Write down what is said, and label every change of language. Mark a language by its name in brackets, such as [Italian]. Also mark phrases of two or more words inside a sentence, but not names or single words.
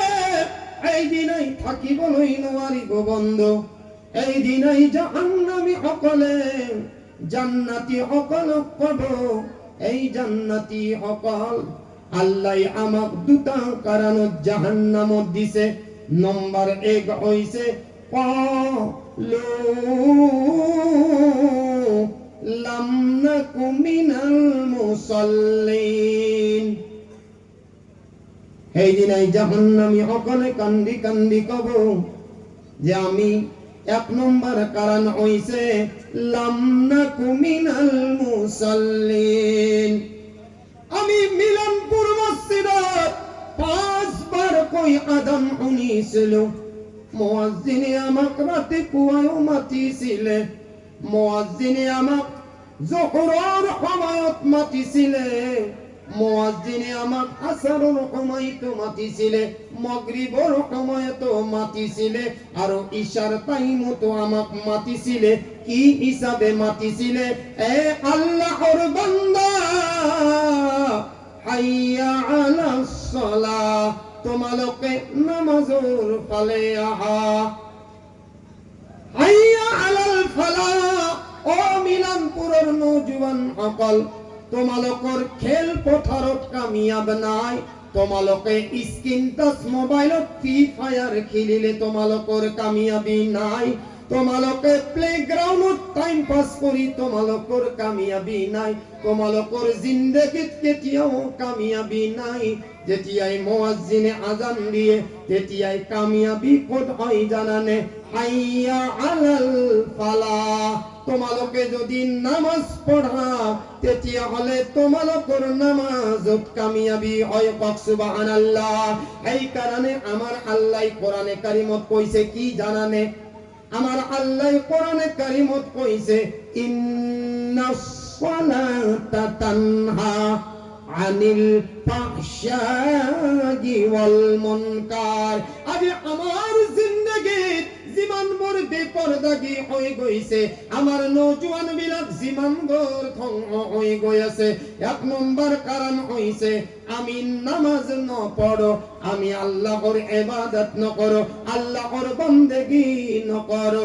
[Assamese] এই দিনাই থাকিবলৈ নোৱাৰিব বন্ধু। এই দিনাই জাহান্নামী সকলে জান্নাতি সকলক কব, এই জান্নাতি সকল আল্লাহ আমাক দুটা কাৰণত জাহান্নামত দিছে। নম্বৰ 1 হৈছে [Arabic] قالوا لم نك من المصلين. [Assamese] এই দিনাই জাহান্নামী সকলে কান্দি কান্দি কব যে আমি 1 নম্বর কারণ হইছে [Arabic] لم نك من المصلين. [Assamese] আমি মিলনপুর মসজিদত 5 বার কই আযান শুনিছিল। মুয়াজ্জিনে আমাক রাতিপুৱাও মাতিছিলে, মুয়াজ্জিনে আমাক জোহৰৰ সময়ত মাতিছিলে, মুয়াজ্জিনে আমাক আসৰৰ সময়তো মাতিছিলে, মাগরিবৰ সময়তো মাতিছিলে আৰু ইশাৰ টাইমতো আমাক মাতিছিলে। কি হিসাবে মাতিছিলে? এ আল্লাহর বান্দা, [Arabic] حي على الصلاة, [Assamese] তোমালোকে নামাজৰ ফালে আহা। [Arabic] حي على الفلاح, [Assamese] ও মিলনপুৰৰ নৌজোৱান সকল, তোমালোকৰ খেল পথাৰত কামিয়াব নাই। তোমালোকে [English] screen touch [Assamese] মোবাইলত ফ্রি ফায়ার খেলিলে তোমালোকৰ কামিয়াবি নাই। তোমালোকে প্লেগ্রাউন্ডত [English] time pass [Assamese] কৰি তোমালোকৰ কামিয়াবি নাই। তোমালোকৰ জিন্দগীত কেতিয়াও কামিয়াবি নাই। যেতিয়াই মুয়াজ্জিনে আজান দিয়ে তেতিয়াই কামিয়াবি ক'ত হয় জানানে? [Arabic] حي على الفلاح. [Assamese] তোমালোকে যদি নামাজ পঢ়া তেতিয়া হলে তোমালোকৰ নামাজত কামিয়াবি হয়। কক সুবহানাল্লাহ। এই কারণে আমার আল্লাহ কোরআনে কারিমত কইছে কি জানানে? আমার আল্লাহ কোরআনে কারিমত কইছে [Arabic] إن الصلاة تنهى عن الفحشاء والمنكر. [Assamese] আজ আমার জিন্দেগীত যিমানবোৰ বেপৰদাগী হৈ গৈছে, আমাৰ নৌজোৱান বিলাক যিমানবোৰ ধ্বংস হৈ গৈ আছে, 1 নম্বৰ কাৰণ হৈছে আমি নামাজ নপঢ়ো, আমি আল্লাহৰ ইবাদত নকৰো, আল্লাহৰ বন্দেগী নকৰো।